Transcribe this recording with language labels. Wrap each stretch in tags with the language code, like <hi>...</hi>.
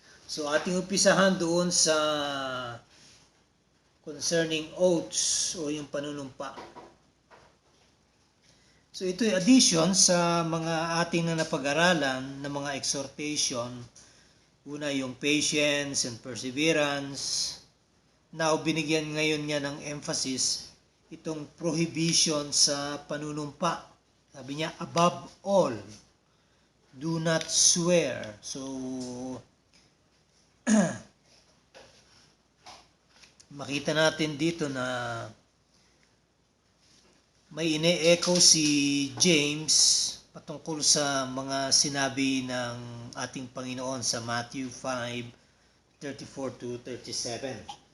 <tl>So ating umpisahan doon sa concerning oaths o yung panunumpa. So ito ay addition sa mga ating na napag-aralan na mga exhortation. Una yung patience and perseverance. Now binigyan ngayon niya ng emphasis itong prohibition sa panunumpa. Sabi niya,</tl> <en>above all, do not swear.</en> <tl>So makita natin dito na may ine-echo si James patungkol sa mga sinabi ng ating Panginoon sa Matthew 5:34 to 37.</tl>